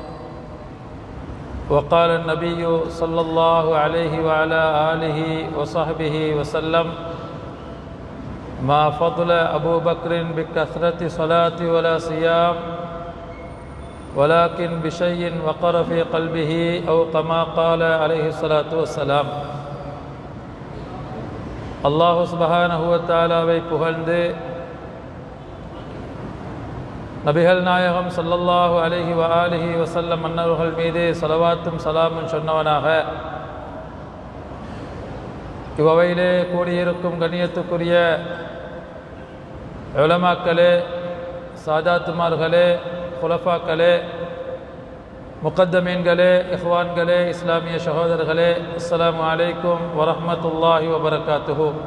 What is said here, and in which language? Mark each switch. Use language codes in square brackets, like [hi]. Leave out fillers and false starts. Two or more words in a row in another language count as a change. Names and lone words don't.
[ar] وقال النبي صلى الله عليه وعلى آله وصحبه وسلم ما فضل أبو بكر بكثرة صلاة ولا صيام ولكن بشيء وقر في قلبه أو كما قال عليه الصلاة والسلام. [ta] அல்லாஹ் [ar] سبحانه وتعالى [ta] புகழ்ந்து நபிகள் நாயகம் [ar] صلى الله عليه وآله وسلم [ta] அன்னவர்கள் மீது ஸலவாத்தும் சலாமும் சொன்னவனாக இவ்வவையிலே கூடியிருக்கும் கண்ணியத்துக்குரிய உலமாக்களே, சாதாத்துமார்களே, குலஃபாக்களே, முகத்தமீன்களே, இஹ்வான்களே, இஸ்லாமிய சகோதரர்களே, [ar] السلام عليكم ورحمة الله وبركاته.